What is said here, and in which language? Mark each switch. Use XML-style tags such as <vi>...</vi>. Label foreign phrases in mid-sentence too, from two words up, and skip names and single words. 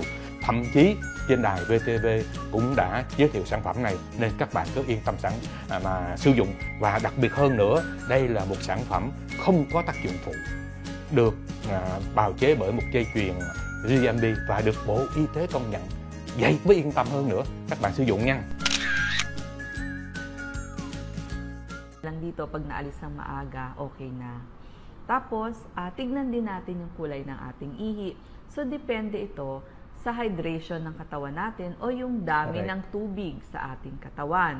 <vi>Thậm chí trên đài VTV cũng đã giới thiệu sản phẩm này, nên các bạn cứ yên tâm mà sử dụng. Và đặc biệt hơn nữa, đây là một sản phẩm không có tác dụng phụ, được bào chế bởi một dây chuyền GMP và được Bộ Y tế công nhận. Vậy mới yên tâm hơn nữa. Các bạn sử dụng nha.</vi> <tl>Lang dito pag naalis ng maaga, okay na. Tapos, tignan din natin yung kulay ng ating ihi. So, depende ito sa hydration ng katawan natin o yung dami ng tubig sa ating katawan.</tl>